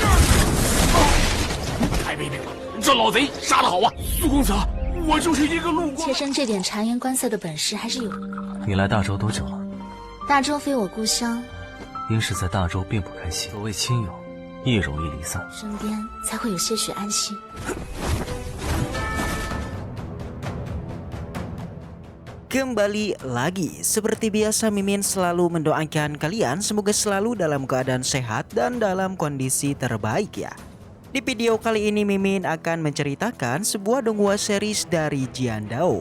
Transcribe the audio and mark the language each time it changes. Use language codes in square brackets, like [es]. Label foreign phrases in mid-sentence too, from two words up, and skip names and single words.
[zh] 太卑鄙了！这老贼杀得好啊！苏公子，我就是一个路过。妾身这点察言观色的本事还是有的。你来大周多久了？大周非我故乡，因是在大周并不开心。所谓亲友，亦容易离散，身边才会有些许安心。 [id] Kembali lagi, seperti biasa Mimin selalu mendoakan kalian semoga selalu dalam keadaan sehat dan dalam kondisi terbaik ya. Di video kali ini Mimin akan menceritakan sebuah donghua series dari Jian Dao.